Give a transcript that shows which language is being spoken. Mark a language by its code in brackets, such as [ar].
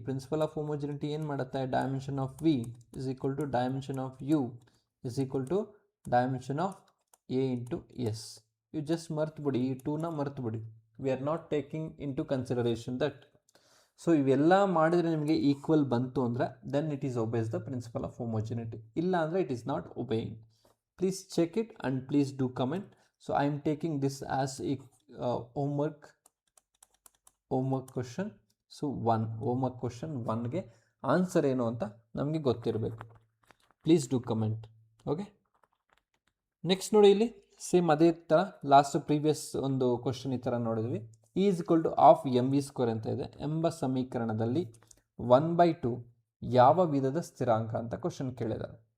[en] principle of homogeneity [kn] ಏನು ಮಾಡುತ್ತೆ, [en] Dimension of V is equal to dimension of U is equal to dimension of A into S. You just [kn] ಮರ್ತುಬಿಡಿ, ಈ ಟೂನ ಮರ್ತುಬಿಡಿ. [en] We are not taking into consideration that. So [kn] ಇವೆಲ್ಲ ಮಾಡಿದರೆ ನಿಮಗೆ [en] equal [kn] ಬಂತು ಅಂದರೆ [en] Then it is obeys the principle of homogeneity. [kn] ಇಲ್ಲ ಅಂದರೆ [en] It is not obeying. Please check it and please do comment. So I am taking this as a homework question. So homework question 1 ಗೆ answer [kn] ಏನು ಅಂತ ನಮಗೆ ಗೊತ್ತಿರಬೇಕು. [en] Please do comment. [kn] Okay, next ನೋಡಿ, ಇಲ್ಲಿ same ಅದೇ ಥರ ಲಾಸ್ಟ್ ಪ್ರೀವಿಯಸ್ ಒಂದು ಕ್ವಶನ್ ಈ ಥರ ನೋಡಿದ್ವಿ. [en] E is equal to of M V square [kn] ಅಂತ ಇದೆ ಎಂಬ ಸಮೀಕರಣದಲ್ಲಿ 1/2 ಯಾವ ವಿಧದ ಸ್ಥಿರಾಂಕ ಅಂತ ಕ್ವಶನ್ ಕೇಳಿದ್ದಾರೆ.